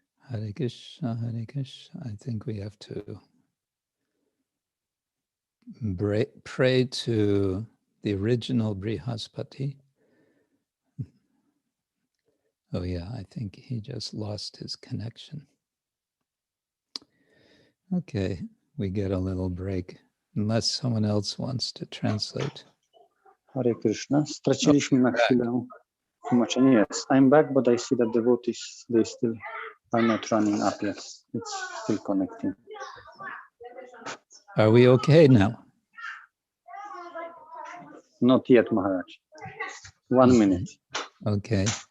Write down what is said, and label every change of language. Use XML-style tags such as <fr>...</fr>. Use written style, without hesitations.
<en>Hare Krishna, Hare Krishna. I think we have to pray to the original Brihaspati. Oh yeah, I think he just lost his connection. Okay, we get a little break, unless someone else wants to translate. Hare Krishna.</en> <pl>Straciliśmy na chwilę tłumaczenie.</pl> <en>Yes, I'm back, but I see that the vote they still are not running up yet. It's still connecting. Are we okay now? Not yet, Maharaj. 1 minute. Okay.</en>